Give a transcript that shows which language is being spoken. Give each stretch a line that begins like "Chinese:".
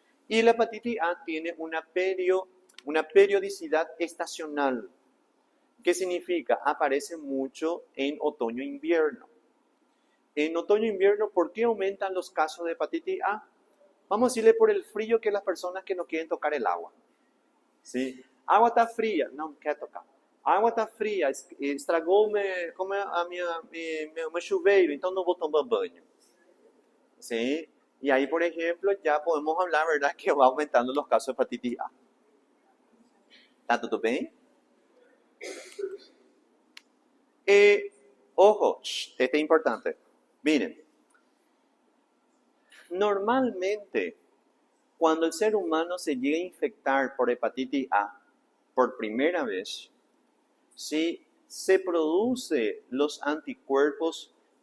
Spanish: Y la hepatitis A tiene una periodicidad estacional. ¿Qué significa? Aparece mucho en otoño-invierno. En otoño-invierno, ¿por qué aumentan los casos de hepatitis A? Vamos a decirle por el frío que las personas que no quieren tocar el agua. ¿Sí? Agua está fría, no quiero tocar. Agua está fría,
Portuguese: estragou meu chuveiro, então não vou tomar banho.
Spanish: ¿Sí? Y ahí, por ejemplo, ya podemos hablar, ¿verdad?, que va aumentando los casos de hepatitis A. ¿Está todo bien? Ojo, este es importante. Miren, normalmente, cuando el ser humano se llega a infectar por hepatitis A por primera vez, ¿sí?, se producen los anticuerpos